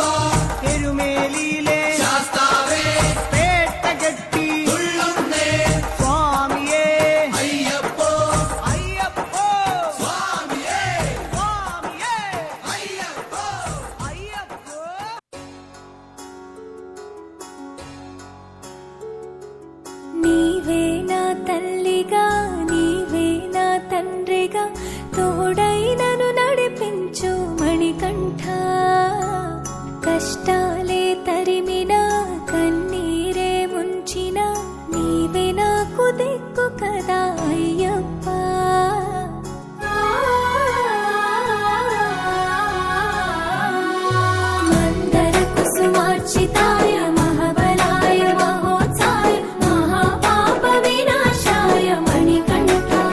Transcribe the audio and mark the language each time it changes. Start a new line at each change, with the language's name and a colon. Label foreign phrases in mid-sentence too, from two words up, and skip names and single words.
Malayalam: എരുമേലിയിലെ ശാസ്താവേ പേട്ടകെട്ടി തുള്ളുന്നേ സ്വാമിയേ അയ്യപ്പോ അയ്യപ്പോ സ്വാമിയേ സ്വാമിയേ അയ്യപ്പോ അയ്യപ്പോ
Telugu: నీవే నా తల్లిగా నీవే నా తండ్రిగా తోడై నన్ను నడిపించు మణికంఠ కష్టాలే తరిమినా కన్నీరే ముంచిన నీవే నాకు దిక్కు కదా అయ్యప్ప
Sanskrit: మందర కుసుమార్చితాయ మహాబలాయ మహోత్సాయ మహాపాప వినాశాయ మణికంఠ